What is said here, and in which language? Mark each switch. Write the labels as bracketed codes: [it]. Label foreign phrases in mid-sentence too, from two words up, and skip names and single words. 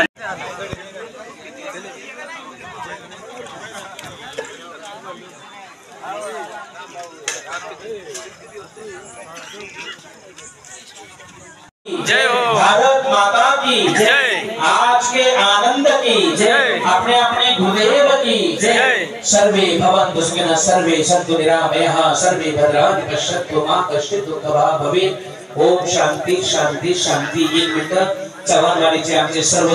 [hi] जय हो भारत माता की जय। आज के आनंद की जय। अपने अपने गुरुदेव की जय। [sa] सर्वे भवन्तु सुखिनः सर्वे सन्तु निरामयाः सर्वे भद्राणि पश्यन्तु मा कश्चित् दुःखभाग् भवेत्। ओम शांति शांति शांति। [mr] 1 मिनिट चव्हाणवाडीचे आमचे सर्व